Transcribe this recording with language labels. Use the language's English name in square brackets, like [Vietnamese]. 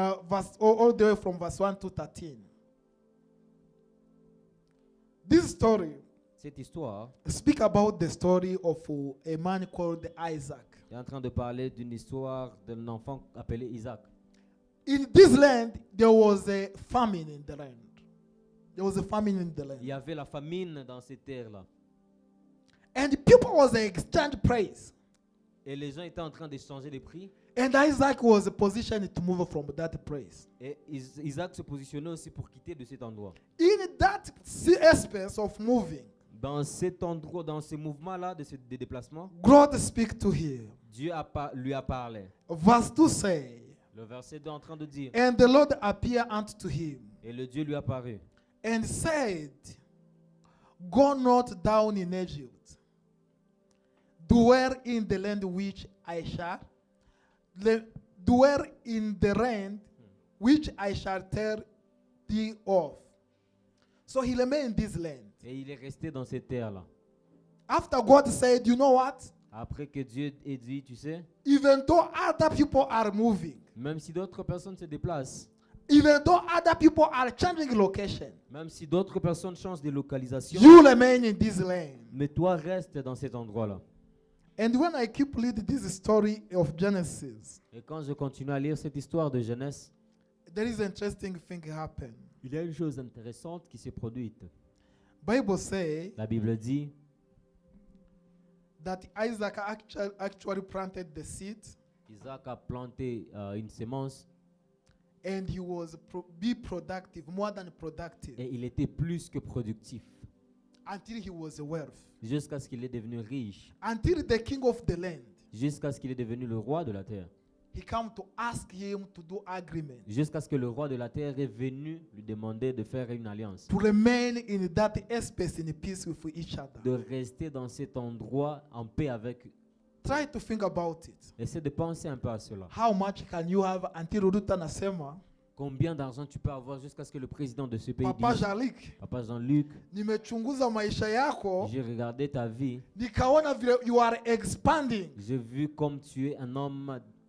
[English] verse all the way from verse 1 to 13. This story [French] cette histoire [English] speak about the story of a man called Isaac. [French] est en train de parler d'une histoire d'un enfant appelé Isaac. [English] In this land, there was a famine in the land. There was a famine in the [French] Il [English] land. [French] y avait la famine dans ces terres-là. [English] And the people was exchange praise. [French] Et les gens étaient en train d'échanger des prix. [English] And Isaac was positioned to move from that place. [French] Et Isaac se positionnait aussi pour quitter de cet endroit. [English] In that space of moving, [French] Dans cet endroit, dans ces mouvements-là de déplacement, [English] God speak to him. [French] Dieu lui a parlé. [English] Verse 2 say, [French] Le verset 2 est en train de dire, [English] and the Lord appeared unto him [French] et le Dieu lui a paru [English] and said, go not down in Egypt, dwell in the land which I shall, dwell in the land which I shall tell thee of. So he remained in this land. [French] et il est resté dans ces terres-là. [English] After God said, you know what? [French] Après que Dieu ait dit, tu sais, [English] Even though other people are moving, [French] même si d'autres personnes se déplacent, [English] even though other people are changing location, [French] même si d'autres personnes changent de localisation, [English] you remain in this land. [French] mais toi reste dans cet endroit-là. [English] And when I keep reading this story of Genesis, [French] Et quand je continue à lire cette histoire de Genèse, [English] there is an interesting thing happen. [French] il y a une chose intéressante qui s'est produite. [English] Bible say [French] La Bible dit [English] that Isaac actually planted the seed [French] Isaac a planté une sémence [English] and he was be productive, more than productive, [French] et il était plus que productif [English] until he was wealth, [French] jusqu'à ce qu'il est devenu riche, [English] until the king of the land, [French] jusqu'à ce qu'il est devenu le roi de la terre, [English] he come to ask him to do agreement, [French] jusqu'à ce que le roi de la terre est venu lui demander de faire une alliance, [English] to remain in that space in peace with each other. [French] de rester dans cet endroit en paix avec. [English] Try to think about it. [French] Essaie de penser un peu à cela. [English] How much can you have until Ruta Nasema, [French] Combien d'argent tu peux avoir jusqu'à ce que le président de ce pays [Swahili] Papa [French] dise, [Swahili] Jalik, [French] Papa Jean-Luc, [Swahili] nimechunguza maisha yako, [French] j'ai regardé ta vie, [Swahili] nikaona vile [English] you are expanding. [French] j'ai vu comme tu es un homme